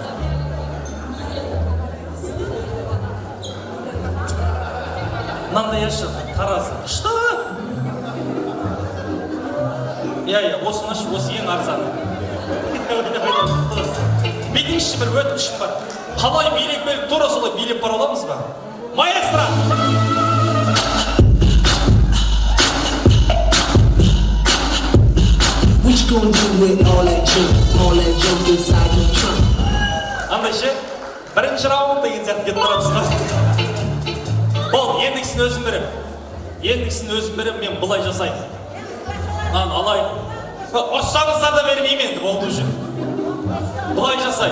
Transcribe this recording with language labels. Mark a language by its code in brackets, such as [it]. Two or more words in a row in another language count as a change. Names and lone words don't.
[kk] Мынандай ашы, таразы. Что? Иә, осыны ашы, осы ең арзаны. Бетіңізші бір өтінішім бар. Қалай билеп беріп, тура солай билеп бара аламыз ба? Маэстро! [en] What you gonna do with all that junk inside your trunk? [kk] Андай ше, бірінші раунд деген сияқты кетіп барамыз ба? Бол, ендігісін өзім берем, мен бұлай жасайын. Алайын. Ұрсаңыздар да бермеймін енді, болды уже. Бұлай жасайын.